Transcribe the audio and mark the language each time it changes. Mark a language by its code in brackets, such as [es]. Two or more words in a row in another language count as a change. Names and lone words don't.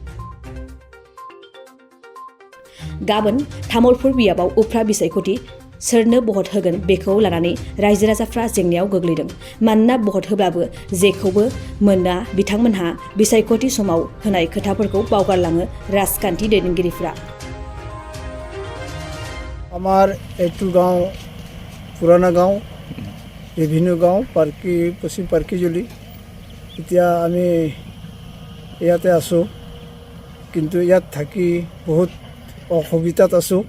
[brx] गाबोन तामुलपुर बियाबाव उफ्रा बिसायख'थि सोरनो भट होगोन बेखौ लानानै रायजो राजाफ्रा जेंनायाव गोग्लैदों। मानोना भट होब्लाबो जेखौबो मोना बिथांमोनहा बिसायख'थि समाव होनाय खोथाफोरखौ बावगारलाङो राजखान्थि दैदेनगिरिफ्रा। [as] আমাৰ এইটো গাঁও পুৰণা গাঁও, বিভিন্ন গাঁও পশ্চিম পাৰ্কিজুলি। এতিয়া আমি ইয়াতে আছোঁ, কিন্তু ইয়াত থাকি বহুত অসুবিধাত আছোঁ।